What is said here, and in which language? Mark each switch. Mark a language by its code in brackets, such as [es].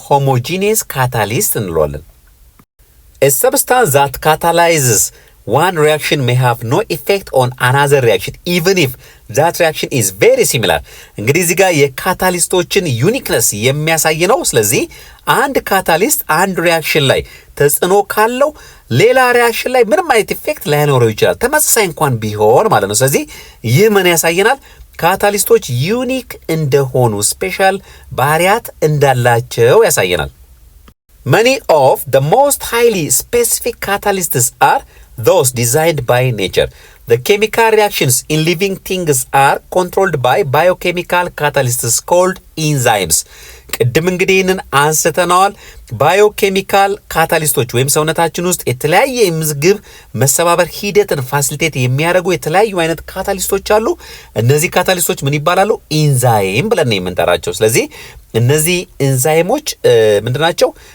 [am] ሆሞጂኒየስ ካታሊስት እንለዋለን። [en] A substance that catalyzes one reaction may have no effect on another reaction even if that reaction is very similar። [am] እንግዲህ እዚህ ጋር የካታሊስቶችን ዩኒክነስ የሚያሳይ ነው። ስለዚህ አንድ ካታሊስት አንድ ሪአክሽን ላይ ተጽዕኖ ካለው ሌላ ሪአክሽን ላይ ምንም አይነት ኢፌክት ላይኖረው ይችላል፣ ተመሳሳይ እንኳን ቢሆን ማለት ነው። ስለዚህ ይህ ምን ያሳየናል? ካታሊስቶች ዩኒክ እንደሆኑ ስፔሻል ባህሪያት እንዳላቸው ያሳየናል። [en] Many of the most highly specific catalysts are those designed by nature. The chemical reactions in living things are controlled by biochemical catalysts called enzymes. [am] ቅድም እንግዲህ ይህንን አንስተናል። ባዮኬሚካል ካታሊስቶች ወይም ሰውነታችን ውስጥ የተለያየ የምግብ መሰባበር ሂደትን ፋሲሊቴት የሚያደርጉ የተለያዩ አይነት ካታሊስቶች አሉ። እነዚህ ካታሊስቶች ምን ይባላሉ? ኢንዛይም ብለን የምንጠራቸው። ስለዚህ እነዚህ ኢንዛይሞች ምንድናቸው?